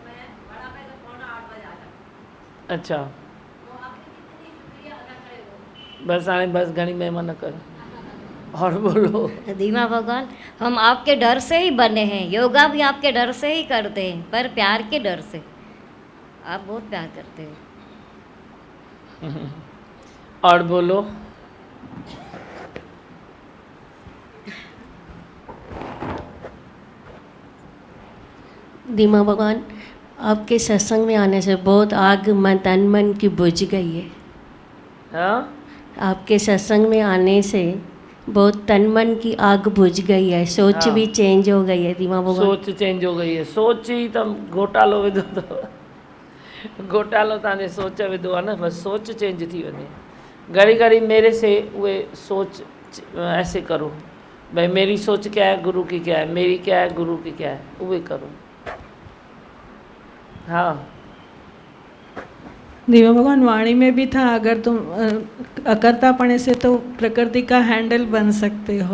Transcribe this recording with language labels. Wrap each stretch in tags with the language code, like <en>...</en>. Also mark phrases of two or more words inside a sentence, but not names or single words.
<sd>अच्छा, बस हाणे बस घणी महिमा न कर।</sd> <hi>और बोलो। दीमा भगवान, हम आपके डर से ही बने हैं, योगा भी आपके डर से ही करते हैं, पर प्यार के डर से। आप बहुत प्यार करते हैं। और बोलो। दीमा भगवान, आपके सत्संग में आने से बहुत आग मन तन मन की बुझ गई है। हाँ, आपके सत्संग में आने से बहुत तन मन की आग बुझ गई है, सोच हाँ। भी चेंज हो गई है दीमा भगवान। सोच चेंज हो गई है।</hi> <sd>सोच ही तम घोटालो विधो तो घोटालो तव्हांजे सोच विधो आहे न, बस सोच चेंज थी वञे।</sd> <hi>घड़ी घड़ी मेरे से उहे सोच ऐसे करो, भाई मेरी सोच क्या है, गुरु की क्या है, मेरी क्या है, गुरु की क्या है, उहे करो। हाँ, दीवा भगवान, वाणी में भी था, अगर तुम अकर्तापणे से तो प्रकृति का हैंडल बन सकते हो।</hi>